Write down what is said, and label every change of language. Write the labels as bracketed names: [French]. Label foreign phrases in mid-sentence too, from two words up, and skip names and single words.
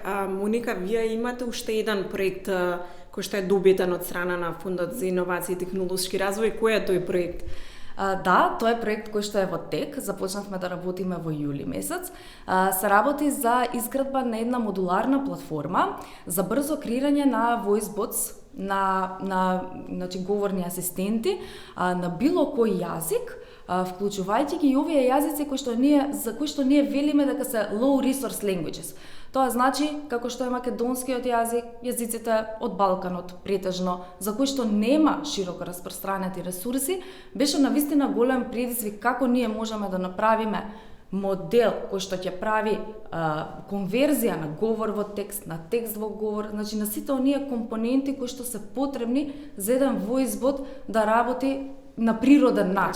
[Macedonian] Моника, вие имате уште еден проект кој што е добитен од страна на Фондот за иновации и технолошки развој. Кој е тој проект? Да, тоа е проект кој што е во тек, започнавме да работиме во јули месец. Се работи за изградба на една модуларна платформа за брзо креирање на [English] voice bots, [Macedonian] значи говорни асистенти на било кој јазик, вклучувајќи ги и овие јазици за кои што ние велиме дека се [English] low resource languages. [Macedonian] Тоа значи, како што е македонскиот јазик, јазиците од Балканот претежно, за кои што нема широко распространети ресурси, беше навистина голем предизвик како ние можеме да направиме модел кој што ќе прави конверзија на говор во текст, на текст во говор, значи на сите оние компоненти кои што се потребни за еден [English] voice bot [Macedonian] да работи на природен начин.